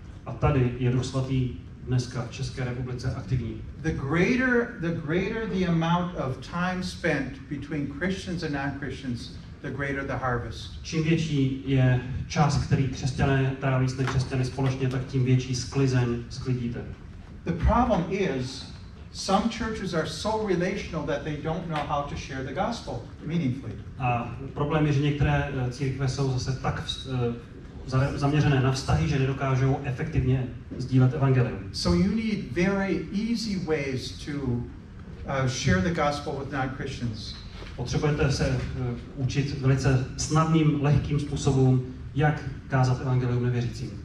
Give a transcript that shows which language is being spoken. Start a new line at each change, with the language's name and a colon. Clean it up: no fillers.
Czech: A tady je Duch Svatý dneska v České republice aktivní.
English: The greater the amount of time spent between Christians and non-Christians, the greater the harvest.
Czech: Čím větší je čas, který křesťané tráví s nekřesťany společně, tak tím větší sklizeň sklidíte.
English: The problem is some churches are so relational that they don't know how to share the gospel meaningfully.
Czech: A problém je, že některé církve jsou zase tak zaměřené na vztahy, že nedokážou efektivně sdílet evangelium.
English: So you need very easy ways to share the gospel with non-Christians.
Czech: Potřebujete se učit velice snadným, lehkým způsobům, jak kázat evangelium nevěřícím.